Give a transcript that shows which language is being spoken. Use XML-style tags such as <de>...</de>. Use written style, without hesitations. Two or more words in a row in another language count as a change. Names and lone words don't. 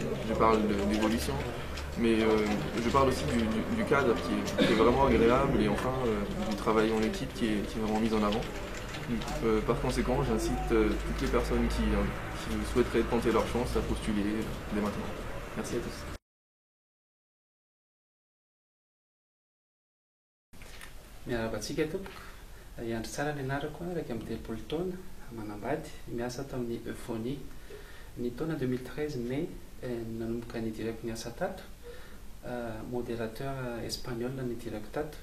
<fr>Je parle d'évolution, mais je parle aussi du cadre qui est vraiment agréable et enfin du travail en équipe qui est vraiment mis en avant. Par conséquent, j'incite toutes les personnes qui souhaiteraient tenter leur chance à postuler dès maintenant. Merci à tous.</fr> <mg>Miarabantsika tompoko, iandry tsara ny anarako raika amin'ny 10 taona manambady miasa tamin'ny Euphonie. Ny taona 2013 mai nanomboka nidirako ny asa tato,</mg> <fr>modérateur espagnol</fr> <mg>nidirako tato.</mg>